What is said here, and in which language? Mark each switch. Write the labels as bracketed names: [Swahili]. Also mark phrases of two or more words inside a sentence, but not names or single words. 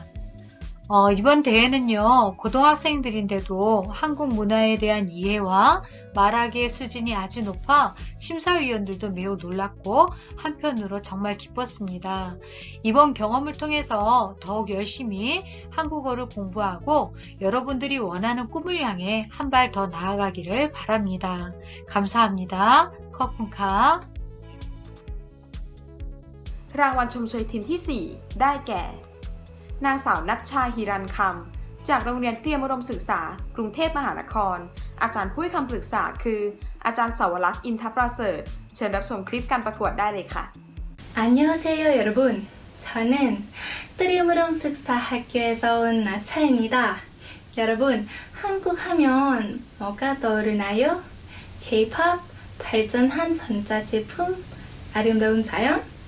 [Korean] 이번 대회는요, 고등학생들인데도 한국 문화에 대한 이해와 말하기의 수준이 아주 높아 심사위원들도 매우 놀랐고 한편으로 정말 기뻤습니다. 이번 경험을 통해서 더욱 열심히 한국어를 공부하고 여러분들이 원하는 꿈을 향해 한 발 더 나아가기를 바랍니다. 감사합니다. 커픈카 [Thai] รางวัลชมเชยทีมที่ 4 ได้แก่ นางสาวนัชชาฮิรันคำจากโรงเรียนเตรียมอุดมศึกษากรุงเทพมหานครอาจารย์ผู้ให้คำปรึกษาคืออาจารย์สาวรักษ์อินทประเสริฐเชิญรับชมคลิปการประกวดได้เลยค่ะ [Korean] 안녕하세요 여러분. 저는 뜨리무름 습사학교에서 온 나차입니다. 여러분, 한국 하면 뭐가 떠오르나요? K-pop, 발전한 전자제품, 아름다운 자연?